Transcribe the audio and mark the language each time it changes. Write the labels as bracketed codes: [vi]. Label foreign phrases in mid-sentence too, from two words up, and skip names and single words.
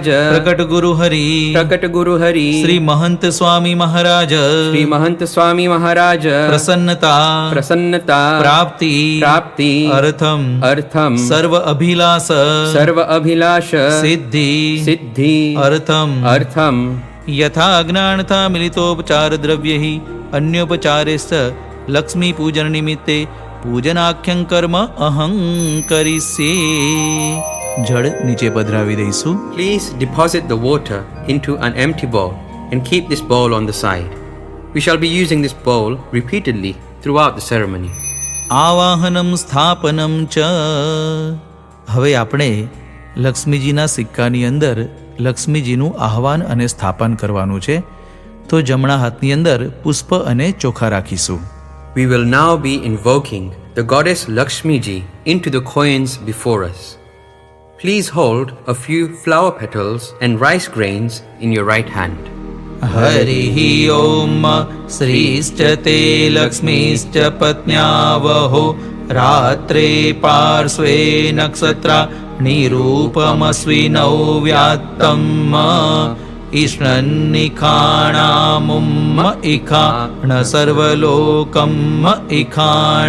[sa] પ્રકટ ગુરુહરિ પ્રકટ ગુરુહરિ શ્રી મહંત સ્વામી મહારાજ શ્રી મહંત સ્વામી મહારાજ પ્રસન્નતા પ્રસન્નતા પ્રાપ્તિ પ્રાપ્તિ અર્થમ અર્થમ સર્વ અભિલાષ સર્વ અભિલાષ સિદ્ધિ સિદ્ધિ અર્થમ અર્થમ યથા અજ્ઞાનતા મિલિતોપચાર દ્રવ્યૈ અન્યોપચારેસ્ચ લક્ષ્મી પૂજન નિમિત્તે પૂજનાખ્યં કર્મ અહં કરીષ્યે. [gu] જળ નીચે પધરાવી દઈશું. [en] Please deposit the water into an empty bowl and keep this bowl on the side. We shall be using this bowl repeatedly throughout the ceremony. [sa] આવાહનમ સ્થાપનમ ચ. [gu] હવે આપણે લક્ષ્મીજીના સિક્કાની અંદર લક્ષ્મીજીનું આહવાન અને સ્થાપન કરવાનું છે. તો જમણા હાથની અંદર પુષ્પ અને ચોખા રાખીશું. [en] We will now be invoking the goddess Lakshmiji into the coins before us. Please hold a few flower petals and rice grains in your right hand. [sa] હરિ ઓમ શ્રીશ્ચ તે લક્ષ્મીશ્ચ પત્ન્યાવહો રાત્રે પાર્શ્વે નક્ષત્રા નિરૂપમસ્વિનૌ વ્યાત્તમ ઈષ્ણન્નિખાણામુમ ઇખાણ સર્વલોકમ ઇખાણ.